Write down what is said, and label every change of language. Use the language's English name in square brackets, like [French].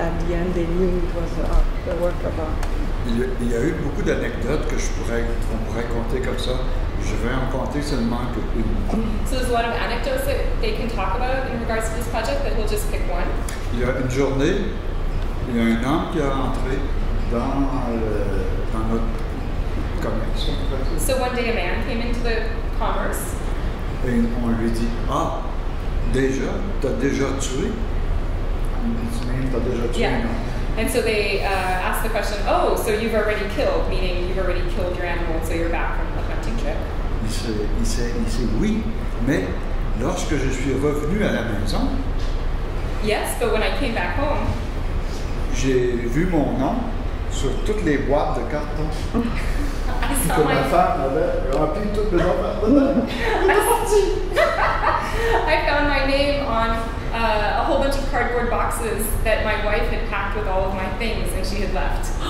[English] At the end they knew it was a work of art. [French] Il y a eu beaucoup d'anecdotes qu'on pourrait compter comme ça. Je vais en compter seulement qu'une. [English] So there's a lot of anecdotes that they can talk about in regards to this project, but we'll just pick one. [French] Il y a une journée, il y a un homme qui est rentré dans notre commerce. [English] So one day a man came into the commerce. [French] Et on lui dit, ah, t'as déjà tué? T'as déjà tué, [English] Yeah. [French] non? [English] And so they asked the question, oh, so you've already killed, meaning you've already killed your animal, and so you're back from the hunting trip. [French] Il sait, oui, mais lorsque je suis revenu à la maison, [English] Yes, but when I came back home, [French] j'ai vu mon nom sur toutes les boîtes de carton [English] I [French] que [English] saw [French] ma femme avait rempli toutes mes affaires dedans. [English] I found my name on a whole bunch of cardboard boxes that my wife had packed with all of my things, and she had left.